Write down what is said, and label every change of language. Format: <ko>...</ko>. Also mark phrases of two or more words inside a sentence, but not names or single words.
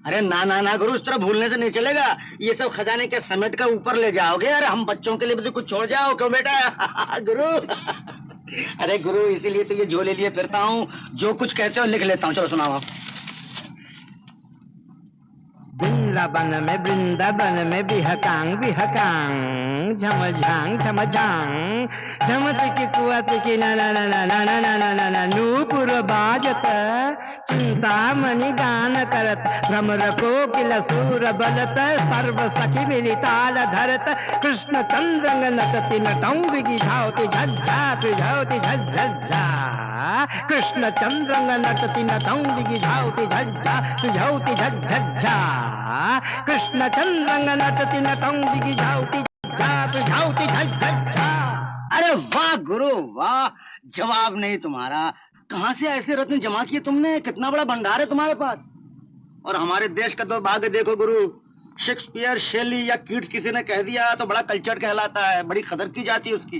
<hi>अरे ना ना ना गुरु, इस तरह भूलने से नहीं चलेगा। ये सब खजाने के समेट कर ऊपर ले जाओगे। अरे हम बच्चों के लिए भी तो कुछ छोड़ जाओ क्यों बेटा। गुरु अरे गुरु, इसीलिए तो ये झोले लिए फिरता हूँ, जो कुछ कहते हो लिख लेता हूँ। चलो सुनाओ।</hi> <bra>वृंदावन में बिहकांग झमझांग झमझांग झमत की कुआत की ना ना ना ना ना ना ना ना ना नूपुर बाजत चिंतामणि गान करत भ्रमर कोकिल सूर बलत सर्व सखी मिली ताल धरत कृष्ण चंद्रंग नटति नटौंगी झावती झज्झा झावती झज्झा कृष्ण चंद्रंग नटति नटौंगी झावती झज्झा झावती झज्झा कृष्ण चंद्रंग नटति नटौंगी झावती झावती झज्झा।</bra> <hi>अरे वाह गुरु वाह, जवाब नहीं तुम्हारा। कहाँ से ऐसे रत्न जमा किए तुमने? कितना बड़ा भंडार है तुम्हारे पास। और हमारे देश का तो भाग्य देखो गुरु, शेक्सपियर, शेली या कीट्स किसी ने कह दिया तो बड़ा कल्चर कहलाता है, बड़ी कदर की जाती है उसकी।</hi>